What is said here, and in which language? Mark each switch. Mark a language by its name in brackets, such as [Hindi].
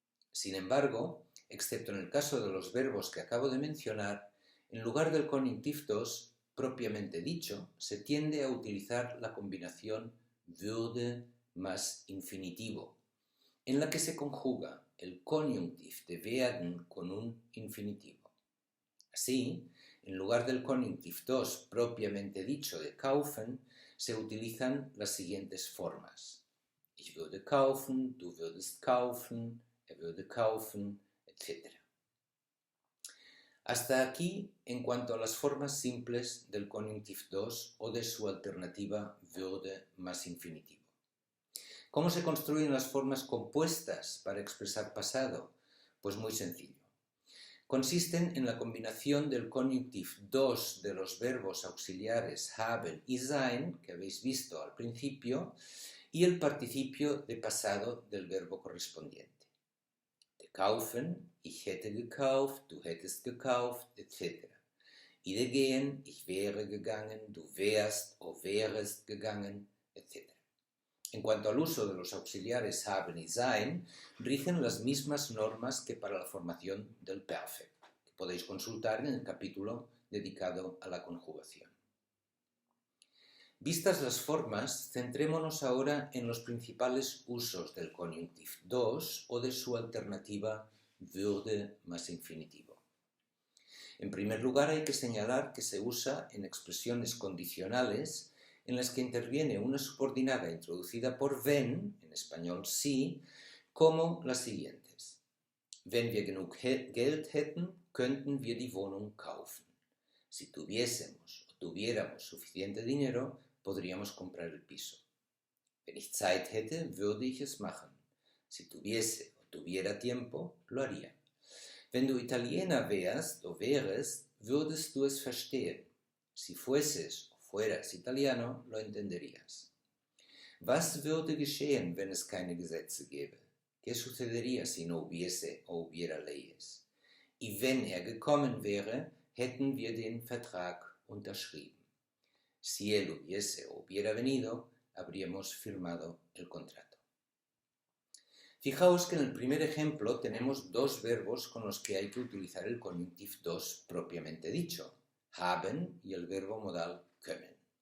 [Spanish] Sin embargo, excepto en el caso de los verbos que acabo de mencionar, en lugar del Konjunktiv 2 propiamente dicho, se tiende a utilizar la combinación würde más infinitivo, en la que se conjuga el Konjunktiv de werden con un infinitivo. Así, en lugar del Konjunktiv 2 propiamente dicho de kaufen, se utilizan las siguientes formas. [German] Ich würde kaufen, du würdest kaufen, er würde kaufen, etc. [Spanish] Hasta aquí en cuanto a las formas simples del Konjunktiv 2 o de su alternativa würde más infinitivo. ¿Cómo se construyen las formas compuestas para expresar pasado? Pues muy sencillo. Consisten en la combinación del Konjunktiv 2 de los verbos auxiliares haben y sein, que habéis visto al principio, y el participio de pasado del verbo correspondiente. [German] De kaufen, ich hätte gekauft, du hättest gekauft, etc. Y de gehen, ich wäre gegangen, du wärst o wärest gegangen, etc. [Spanish] En cuanto al uso de los auxiliares haben y sein, rigen las mismas normas que para la formación del perfecto, que podéis consultar en el capítulo dedicado a la conjugación. Vistas las formas, centrémonos ahora en los principales usos del Konjunktiv 2 o de su alternativa würde más infinitivo. En primer lugar, hay que señalar que se usa en expresiones condicionales en las que interviene una subordinada introducida por wenn, en español sí, como las siguientes. [German] Wenn wir genug Geld hätten, könnten wir die Wohnung kaufen. [Spanish] Si tuviésemos o tuviéramos suficiente dinero, podríamos comprar el piso. [German] Wenn ich Zeit hätte, würde ich es machen. [Spanish] Si tuviese o tuviera tiempo, lo haría. [German] Wenn du Italiener wärst o wärest, würdest du es verstehen. [Spanish] Si fueses o fueras italiano, lo entenderías. [German] Was würde geschehen, wenn es keine Gesetze gäbe? [Spanish] ¿Qué sucedería si no hubiese o hubiera leyes? [German] Y wenn gekommen wäre, hätten wir den Vertrag unterschrieben. [Spanish] Si él hubiese o hubiera venido, habríamos firmado el contrato. Fijaos que en el primer ejemplo tenemos dos verbos con los que hay que utilizar el Konjunktiv 2 propiamente dicho, haben y el verbo modal können.